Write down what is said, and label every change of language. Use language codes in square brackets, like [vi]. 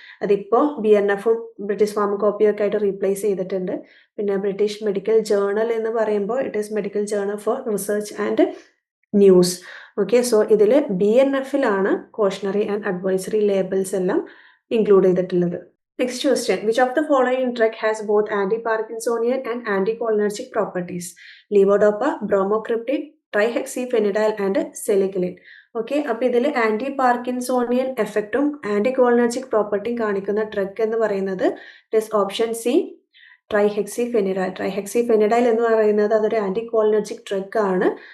[ml] അതിപ്പോൾ BNFും ബ്രിട്ടീഷ് ഫാർമക്കോപ്പിയൊക്കെ ആയിട്ട് റീപ്ലേസ് ചെയ്തിട്ടുണ്ട്. പിന്നെ ബ്രിട്ടീഷ് മെഡിക്കൽ ജേർണൽ എന്ന് പറയുമ്പോൾ [en] It is medical journal for research and news. [ml] Okay, so ഇതിൽ BNFിലാണ് കോഷണറി ആൻഡ് അഡ്വൈസറി ലേബിൾസ് എല്ലാം ഇൻക്ലൂഡ് ചെയ്തിട്ടുള്ളത്. [en] Next question, which of the following drug has both anti-Parkinsonian and anticholinergic properties? Levodopa, bromocriptine, trihexyphenidyl and selegiline. [ml] Okay, അപ്പോൾ ഇതിൽ anti Parkinsonian എഫക്റ്റും ആൻറ്റികോളിനർജിക് പ്രോപ്പർട്ടിയും കാണിക്കുന്ന drug എന്ന് പറയുന്നത് it is option C ട്രൈഹെക്സിഫെനിഡൈൽ എന്ന് പറയുന്നത് അതൊരു ആൻറ്റികോളിനർജിക് ഡ്രഗ് ആണ്.